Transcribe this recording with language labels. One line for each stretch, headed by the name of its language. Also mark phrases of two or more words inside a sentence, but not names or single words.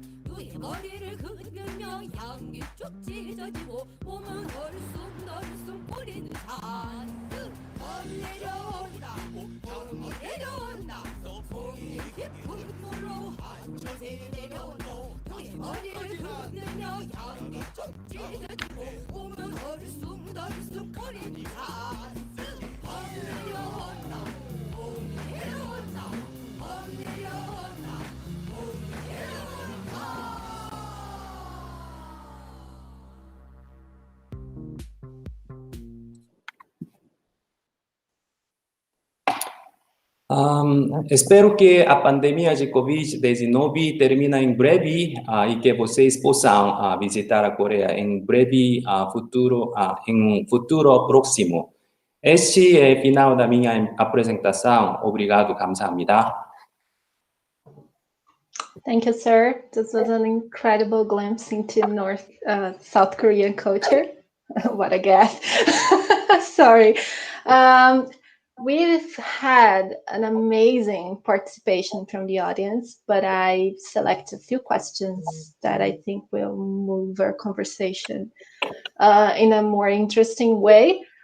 Korean: 누이 머리를 흔들며 향기 쭉 찢어지고 몸은 헐숭덜숭 꼬리는 잔뜩 범 내려온다 봄이 내려온다 송이 깊은 골로 한진생이 내려온다 누이 머리를 흔들며 향기 쭉 찢어지고 몸은 헐숭덜숭 꼬리는 잔뜩 범 내려온다 봄이 내려온다
Portuguese: Espero que a pandemia de Covid-19 termine em breve e que vocês possam visitar a Coreia em breve futuro, em um futuro próximo. Este é o final da minha apresentação. Obrigado,
Korean: 감사합니다.
English: Thank you, sir. This was an incredible glimpse into South Korean culture. What a guess. Sorry. We've had an amazing participation from the audience, but I select a few questions that I think will move our conversation in a more interesting way.